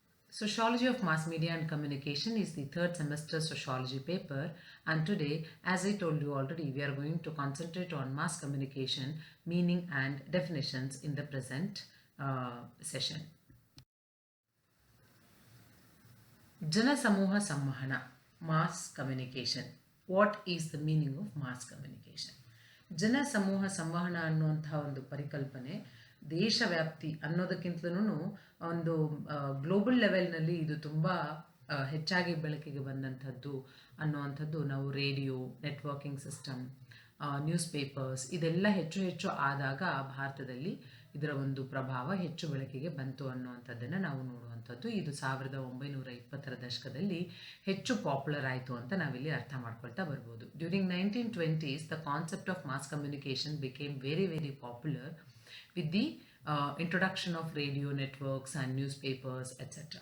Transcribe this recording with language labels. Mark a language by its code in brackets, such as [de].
[en] Sociology of Mass Media and Communication is the third semester sociology paper, and today, as I told you already, we are going to concentrate on mass communication, meaning and definitions in the present session. Janasamuha Sammahana, mass communication. What is the meaning of mass communication? [kn] ಜನಸಮೂಹ ಸಂವಹನ ಅನ್ನುವಂತಹ ಒಂದು ಪರಿಕಲ್ಪನೆ ದೇಶವ್ಯಾಪ್ತಿ ಅನ್ನೋದಕ್ಕಿಂತಲೂ ಒಂದು global ಲೆವೆಲ್ನಲ್ಲಿ ಇದು ತುಂಬ ಹೆಚ್ಚಾಗಿ ಬೆಳಕಿಗೆ ಬಂದಂಥದ್ದು ಅನ್ನುವಂಥದ್ದು ನಾವು radio, networking system, news papers ಇದೆಲ್ಲ ಹೆಚ್ಚು ಆದಾಗ ಭಾರತದಲ್ಲಿ ಇದರ ಒಂದು ಪ್ರಭಾವ ಹೆಚ್ಚು ಬೆಳಕಿಗೆ ಬಂತು ಅನ್ನುವಂಥದ್ದನ್ನು ನಾವು ನೋಡುವಂಥದ್ದು. ಇದು 1920ರ ದಶಕದಲ್ಲಿ ಹೆಚ್ಚು ಪಾಪ್ಯುಲರ್ ಆಯಿತು ಅಂತ ನಾವಿಲ್ಲಿ ಅರ್ಥ ಮಾಡ್ಕೊಳ್ತಾ ಬರ್ಬೋದು. [en] During 1920s the concept of mass communication became very popular with the introduction of radio networks and newspapers etc.